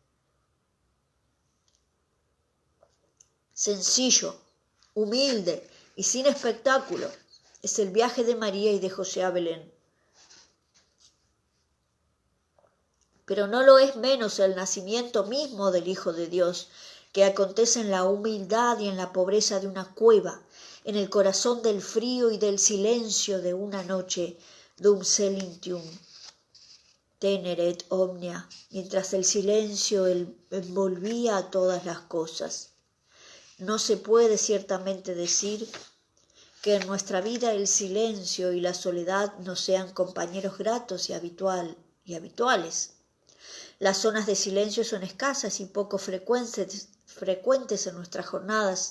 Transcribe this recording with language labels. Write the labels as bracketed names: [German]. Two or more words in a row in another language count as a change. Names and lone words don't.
[Spanish] Sencillo, humilde y sin espectáculo es el viaje de María y de José a Belén. Pero no lo es menos el nacimiento mismo del Hijo de Dios, que acontece en la humildad y en la pobreza de una cueva, en el corazón del frío y del silencio de una noche, [Latin] dum silentium teneret omnia, [Spanish] mientras el silencio envolvía a todas las cosas. No se puede ciertamente decir que en nuestra vida el silencio y la soledad no sean compañeros gratos y habituales. Las zonas de silencio son escasas y poco frecuentes en nuestras jornadas.